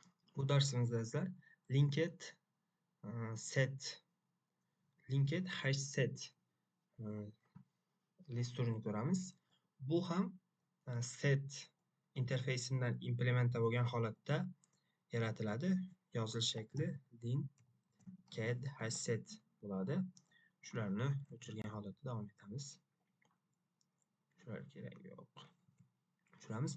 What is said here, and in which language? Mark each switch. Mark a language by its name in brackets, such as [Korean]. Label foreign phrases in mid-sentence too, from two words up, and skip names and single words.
[Uzbek] Bu darsimizda sizlar [English] linked set linked hash set list [Uzbek] turini ko'ramiz. Bu ham set interfeysidan implementa bo'lgan holatda yaratiladi. Yozilish shakli [English] linked hash set [Uzbek] bo'ladi. Shularni o'chirgan holatda davom etamiz. Shular kerak yo'q. Tushunamiz.